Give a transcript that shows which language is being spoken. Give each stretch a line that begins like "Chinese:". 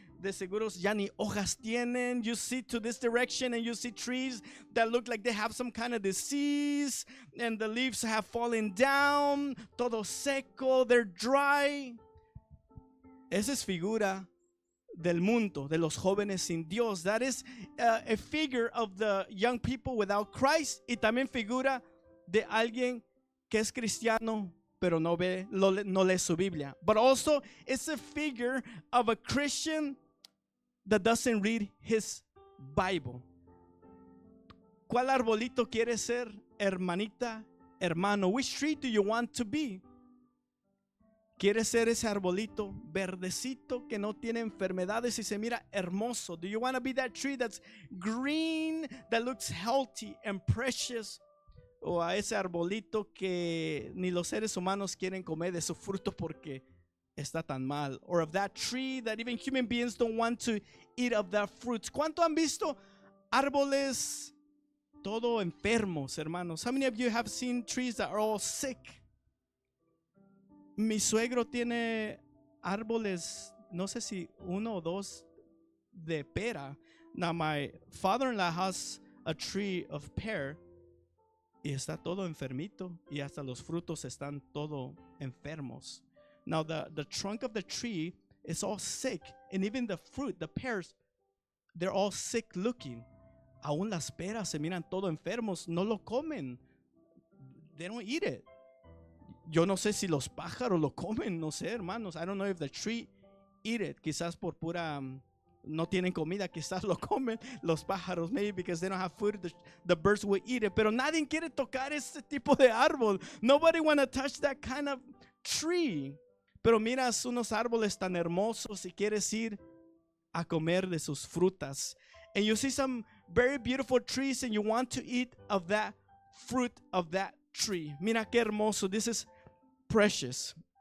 Spanish: De seguros ya ni hojas tienen.
English: You see to this direction and you see trees that look like they have some kind of disease and the leaves have fallen down,
Spanish: todo seco,
English: they're dry.
Spanish: Esa es figura del mundo, de los jóvenes sin Dios.
English: That is a figure of the young people without Christ.
Spanish: Y también figura de alguien que es cristiano pero no lee su Biblia.
English: But also it's a figure of a Christian that doesn't read his Bible.
Spanish: ¿Cuál arbolito quiere ser, hermanita, hermano?
English: Which tree do you want to be?
Spanish: ¿Quieres ser ese arbolito verdecito que no tiene enfermedades y se mira hermoso?
English: Do you want to be that tree that's green, that looks healthy and precious?
Spanish: O a ese arbolito que ni los seres humanos quieren comer de su fruto porque está tan mal.
English: Or of that tree that even human beings don't want to eat of that fruit.
Spanish: ¿Cuánto han visto árboles todo enfermos, hermanos?
English: How many of you have seen trees that are all sick?
Spanish: Mi suegro tiene árboles, no sé si uno o dos de pera.
English: Now my father-in-law has a tree of pear
Spanish: y está todo enfermito y hasta los frutos están todo enfermos.
English: Now the trunk of the tree is all sick, and even the fruit, the pears, they're all sick looking. Aún las peras se miran todo enfermos, no lo comen. They don't eat it.
Spanish: Yo no sé si los pájaros lo comen, no sé, hermanos.
English: I don't know if the tree eat it.
Spanish: Quizás por pura no tienen comida, quizás lo comen los pájaros,
English: maybe because they don't have food, the birds will eat it.
Spanish: Pero nadie quiere tocar este tipo de árbol.
English: Nobody want to touch that kind of tree.
Spanish: Pero miras unos árboles tan hermosos y quieres ir a comer de sus frutas.
English: And you see some very beautiful trees and you want to eat of that fruit of that tree.
Spanish: Mira qué hermoso.
English: This is precious.